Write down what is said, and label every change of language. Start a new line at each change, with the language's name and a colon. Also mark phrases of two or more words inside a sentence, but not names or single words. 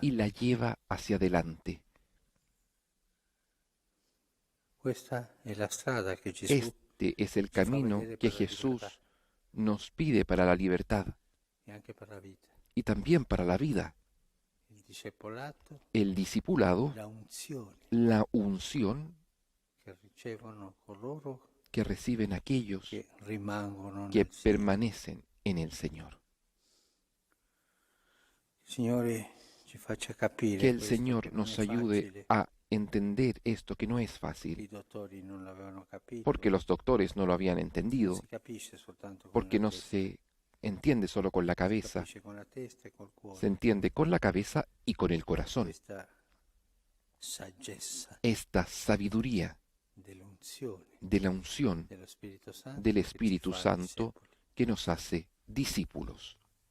Spanish: y la lleva hacia adelante.
Italian: Questa è la strada che Gesù
Spanish: Este es el camino que Jesús nos pide para la libertad
Italian: e anche per la vita.
Spanish: y también para la vida.
Italian: Il discepolato,
Spanish: El discipulado,
Italian: la unzione
Spanish: la unción
Italian: che ricevono coloro
Spanish: que reciben aquellos
Italian: che rimangono
Spanish: que
Italian: nel Signore.
Spanish: permanecen en el Señor.
Italian: Signore ci faccia capire
Spanish: Que el
Italian: questo, che
Spanish: Señor
Italian: non
Spanish: nos
Italian: è
Spanish: ayude
Italian: facile.
Spanish: a entender esto que no es fácil,
Italian: I dottori non l'avevano capito.
Spanish: porque los doctores no lo habían
Italian: Non
Spanish: entendido,
Italian: si capisce soltanto con
Spanish: porque
Italian: la
Spanish: no
Italian: testa,
Spanish: se entiende solo con la
Italian: si
Spanish: cabeza,
Italian: capisce con la testa e col cuore.
Spanish: se entiende con la cabeza y con el corazón.
Italian: Questa saggezza
Spanish: Esta sabiduría
Italian: dell'unzione
Spanish: de la unción
Italian: dello Spirito Santo,
Spanish: del
Italian: che ci
Spanish: Espíritu
Italian: fa
Spanish: Santo
Italian: discepoli.
Spanish: que nos hace discípulos.